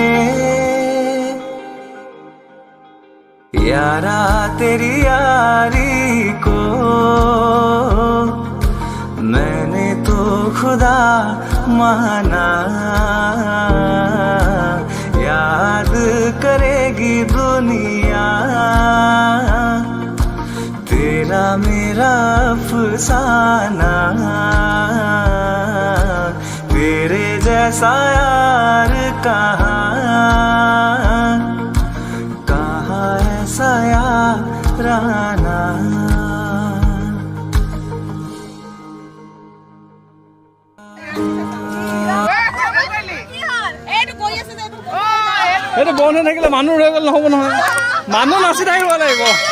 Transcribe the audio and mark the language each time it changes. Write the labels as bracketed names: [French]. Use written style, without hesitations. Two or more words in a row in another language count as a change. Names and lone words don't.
[Hindi] यारा तेरी यारी को मैंने तो खुदा माना, याद करेगी दुनिया तेरा मेरा अफसाना। तेरे जैसा यार कहाँ ऐसा याराना। [Assamese] এইটো বন্ধ হৈ থাকিলে মানুহ ৰৈ গ'ল নহ'ব নহয়, মানুহ নাচি থাকিব লাগিব।